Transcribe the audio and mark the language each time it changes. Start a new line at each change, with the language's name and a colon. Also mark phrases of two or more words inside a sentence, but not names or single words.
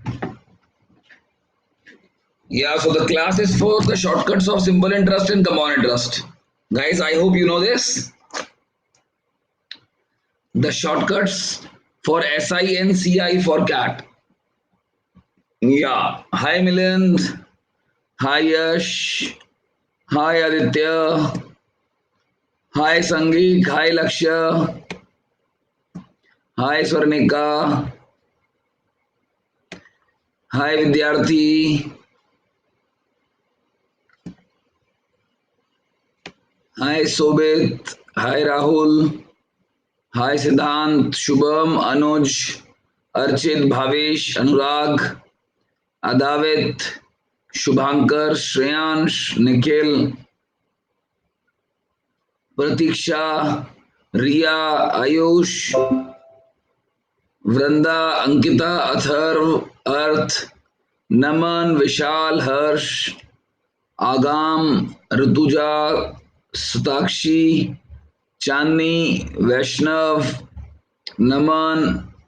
English: Yeah, so the class is for the shortcuts of simple interest and compound interest. Guys, I hope you know this. The shortcuts for SI and CI for CAT. Yeah. Hi, Milind. Hi, Yash. Hi, Aditya. Hi, Sangeet. Hi, Lakshya. Hi, Swarnika. Hi, Vidyarthi. Hi, Sobit. Hi, Rahul. Hi Siddhant, Shubham, Anuj, Archit, Bhavesh, Anurag, Adavit, Shubhankar, Shreyansh, Nikhil, Pratiksha, Riya, Ayush, Vranda, Ankita, Atharv, Arth, Naman, Vishal, Harsh, Agam, Rituja, Satakshi, Chandni, Vaishnav, Naman.